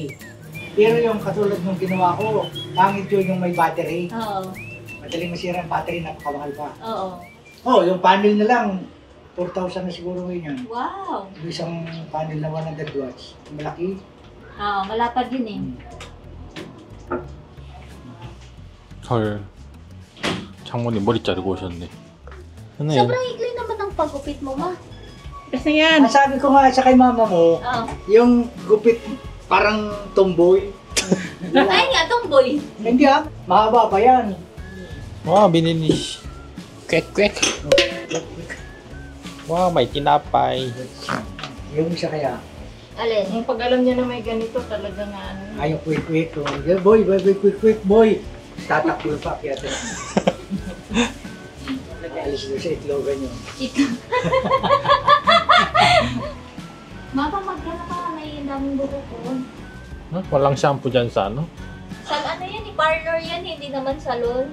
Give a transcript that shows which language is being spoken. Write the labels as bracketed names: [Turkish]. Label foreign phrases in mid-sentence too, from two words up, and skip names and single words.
[Filipino] Pero yung katulad ng ginawa ko, pangit yun yung may battery. Oo. Madaling masira ang battery, napakamahal pa. Oo. Oh, yung panel na lang, 4,000 na siguro ngayon yan. Wow. Yung isang panel na 100 watts. Malaki. Oo, malapad yun eh. [Korean] 헐. 장모님 머리 자르고 오셨네. [Filipino] Sobrang ikli naman ang pagupit mo, ma. Kasi yan. Ang sabi ko nga sa kay mama mo, Oo. yung gupit parang tomboy. Ay nga, tomboy. Hindi mahaba pa yan. [Korean] 와, 미니니. 꽥꽥. 와, [Filipino] may tinapay. Yung isa kaya, Alin? Yung pag alam niya na may ganito, talaga nga ano. [English] ayaw quick-quick. Boy, quick-quick, boy. [Filipino] Tatakbo pa, kaya ito. Alis doon sa itlogan yun. Ito. Mapa, magkano ka? May daming buko ko. Walang shampoo dyan sa ano? Sa ano yan, parlor yan, hindi naman salon.